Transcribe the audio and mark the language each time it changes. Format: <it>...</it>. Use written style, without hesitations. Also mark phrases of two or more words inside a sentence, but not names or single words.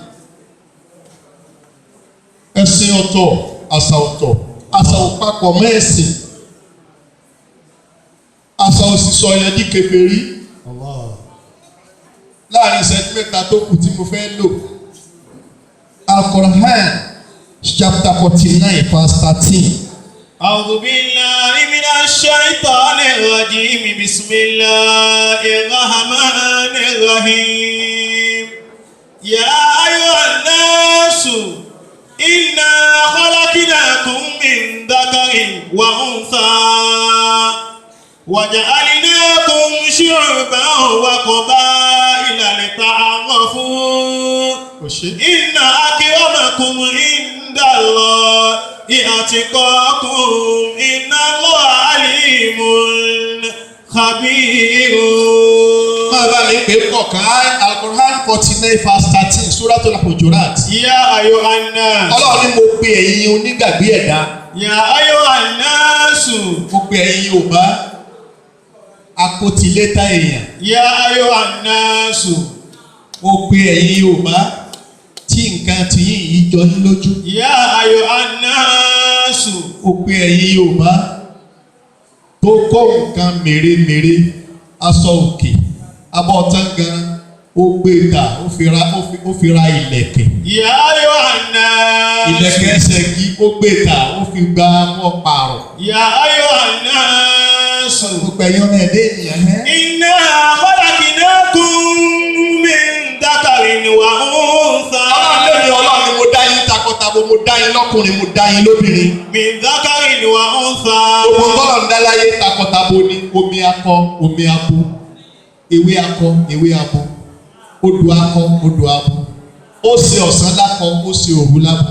<yo>Ẹ̀sìn ọ̀tọ̀, àṣà ọ̀tọ̀, àṣà ò papọ̀ mọ́ ẹ̀sìn. Àṣà ò sì sọ yẹn di kèfèrí. الله. Láàrin ìṣẹ́jú mẹ́ta tó kù tí mo fẹ́ lò.</yo> <en>Al-Qur'an chapter 49 verse 13.</en> <ar>أعوذ بالله من الشيطان الرجيم بسم الله الرحمن الرحيم يا أيها الناس إنا خلقناكم من ذكر وأنثى وجعلناكم شعوبا وقبائل لتعارفوا إن أكرمكم عند الله أتقاكم إن الله عليم خبير.</ar> <yo>Máa bá mi pè pọ̀ ká Al-Qur'an 49 verse 13 Suratul Hujurat.</yo> <ar>يا أيها الناس.</ar> <yo>Ọlọ́run ní mo pe ẹ̀yin onígbàgbé ẹ̀dá.</yo> <ar>يا أيها الناس.</ar> <yo>Mo pe ẹ̀yin Yorùbá akótilétà èèyàn.</yo> <ar>يا أيها الناس.</ar> <yo>Mo pe ẹ̀yin Yorùbá tí nǹkan ti yín yìí jọ ní lójú.</yo> <ar>يا أيها الناس.</ar> <yo>Mo pe ẹ̀yin Yorùbá tó kó nǹkan mèremère, aṣọ òkè, abọ́ tangan, ó gbé ta ó fi ra ìlẹ̀kẹ̀.</yo> <ar>يا أيها الناس.</ar> <yo>Ìlẹ̀kẹ̀ ẹsẹ̀ kí ó gbé ta ó fi gba wọ́n pààrọ̀.</yo> <ar>Ya ayyuhan nas.</ar> <yo>Gbogbo ẹ̀yọ́ náà dé ènìyàn hẹ́.</yo> <ar>إنا خلقناكم من ذكر وأنثى.</ar> <yo>Ọlọ́run ni mo dá yín takọtabo, mo dá yín lọ́kùnrin, mo dá yín lóbìnrin.</yo> <ar>من ذكر وأنثى.</ar> <yo>Gbogbo tọ́lọ̀ ń dá láyé takọtabo ni omi akọ, omi abo, ewé akọ, ewé abo, odò akọ, odò abo. Ó ṣe ọ̀sán lákọ, ó ṣe òru lábo.</yo>